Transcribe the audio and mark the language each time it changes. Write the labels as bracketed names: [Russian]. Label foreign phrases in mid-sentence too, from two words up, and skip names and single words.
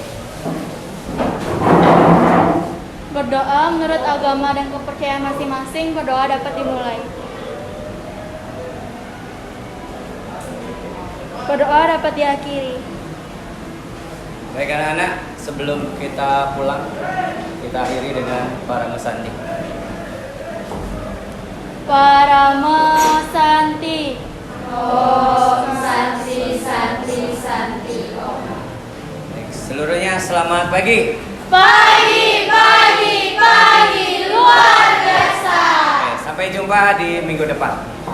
[Indonesian] Berdoa menurut agama dan kepercayaan masing-masing, berdoa dapat dimulai. Berdoa dapat diakhiri. Baik anak-anak, sebelum kita pulang, kita akhiri dengan Parama Santi. Parama Santi. [Sanskrit] Om Santi Santi Santi Om. [Indonesian] Baik, seluruhnya selamat pagi. Pagi, pagi, pagi luar biasa. Oke, sampai jumpa di minggu depan.